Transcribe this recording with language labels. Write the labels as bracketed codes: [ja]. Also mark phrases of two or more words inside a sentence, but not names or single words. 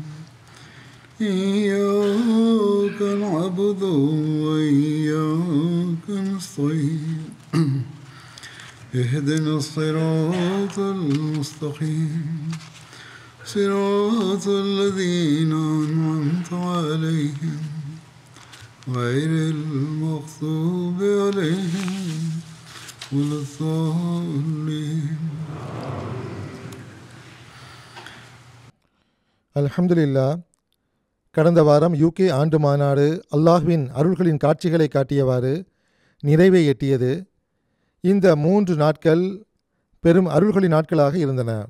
[ar] إياك نعبد وإياك نستعين اهدنا الصراط المستقيم صراط الذين أنعمت عليهم غير المغضوب عليهم ولا الضالين. [ta] அல்ஹம்துலில்லாஹ். கடந்த வாரம் யூகே ஆண்டு மாநாடு அல்லாஹ்வின் அருள்களின் காட்சிகளை காட்டியவாறு நிறைவை எட்டியது. இந்த 3 நாட்கள் பெரும் அருள்களின் நாட்களாக இருந்தன.